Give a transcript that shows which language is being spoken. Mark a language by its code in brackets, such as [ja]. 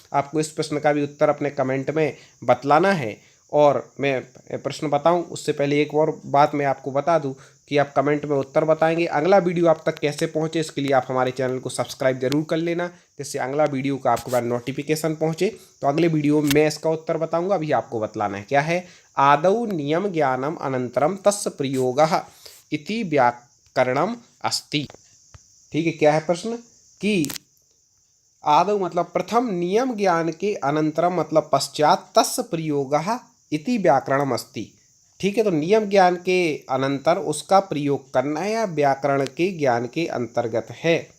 [hi] आपको इस प्रश्न का भी उत्तर अपने कमेंट में बतलाना है। और मैं प्रश्न बताऊं उससे पहले एक और बात मैं आपको बता दूं कि आप कमेंट में उत्तर बताएंगे। अगला वीडियो आप तक कैसे पहुंचे इसके लिए आप हमारे चैनल को सब्सक्राइब जरूर कर लेना, जिससे अगला वीडियो का आपके पास नोटिफिकेशन पहुंचे। तो अगले वीडियो में मैं इसका उत्तर बताऊंगा, अभी आपको बतलाना है क्या है। [sa] आदौ नियम ज्ञानम अनंतरम तस्य प्रयोगः इति व्याकरणम अस्ति। [hi] ठीक है, क्या है प्रश्न कि आदौ मतलब प्रथम, नियम ज्ञान के अनंतरम मतलब पश्चात, [sa] तस्य प्रयोगः इति व्याकरणम अस्ति। [hi] ठीक है, तो नियम ज्ञान के अनंतर उसका प्रयोग करना है या व्याकरण के ज्ञान के अंतर्गत है।